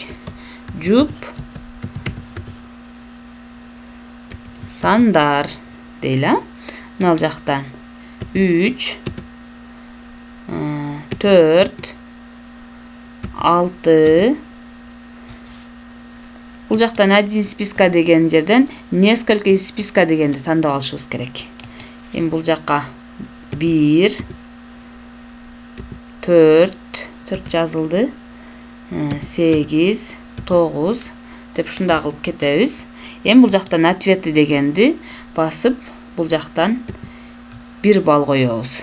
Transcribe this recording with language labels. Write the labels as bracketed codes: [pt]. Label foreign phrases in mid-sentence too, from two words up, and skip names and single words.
[ky] Жуп сандар дейли. Мына жактан 3 4 6. Бул жактан [ru] один списка [ky] деген жерден [ru] несколько из списка [ky] дегенди тандап алышыбыз керек. Эми бул жакка 1 4 жазылды. 8 9 деп ушундай кылып кетебиз. Эми бул жактан ответи дегенди басып, бул жактан 1 балл коебуз.